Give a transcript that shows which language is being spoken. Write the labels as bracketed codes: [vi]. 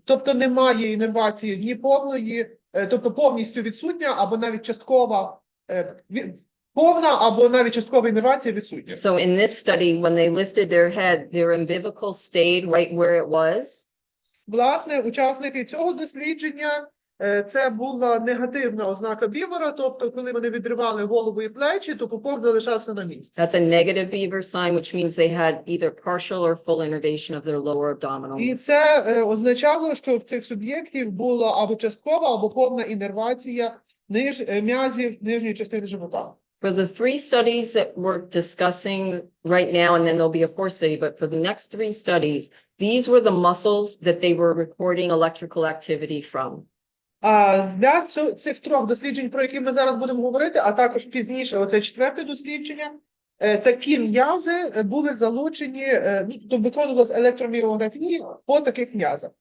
[uk] Тобто немає інервації ні повної, тобто повністю відсутня, або навіть часткова, повна або навіть часткова інервація відсутня. [en] So in this study, when they lifted their head, their umbilical stayed right where it was. [uk] Власне, учасники цього дослідження, це була негативна ознака бівера, тобто коли вони відривали голову і плечі, то пупок залишався на місці. [en] That's a negative beaver sign, which means they had either partial or full innervation of their lower abdominal. [uk] І це означало, що в цих суб'єктів була або часткова, або повна інервація м'язів нижньої частини живота. [en] For the 3 studies that we're discussing right now, and then there'll be a 4th study, but for the next 3 studies, these were the muscles that they were recording electrical activity from. [uk] А для цих трьох досліджень, про які ми зараз будемо говорити, а також пізніше, оце четверте дослідження, такі м'язи були залучені, тобто виконувалася електроміографія по таких м'язах.